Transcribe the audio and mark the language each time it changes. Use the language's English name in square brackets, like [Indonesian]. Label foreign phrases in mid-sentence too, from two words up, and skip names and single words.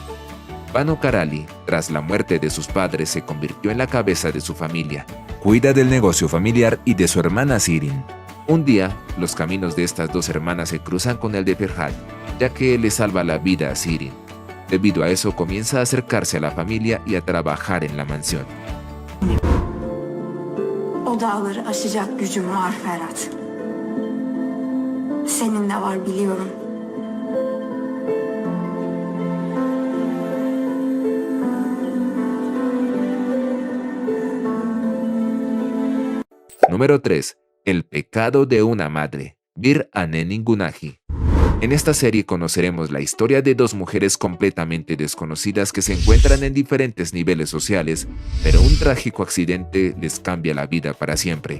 [Spanish] Banu Karali, tras la muerte de sus padres, se convirtió en la cabeza de su familia. Cuida del negocio familiar y de su hermana Shirin. Un día, los caminos de estas dos hermanas se cruzan con el de Ferhat, ya que él le salva la vida a Shirin. Debido a eso, comienza a acercarse a la familia y a trabajar en la mansión. [Turkish] O dağları aşacak gücüm var Ferhat. Senin de var biliyorum. [Spanish] Número 3. El pecado de una madre. Bir Annenin Günahı. En esta serie conoceremos la historia de dos mujeres completamente desconocidas que se encuentran en diferentes niveles sociales, pero un trágico accidente les cambia la vida para siempre.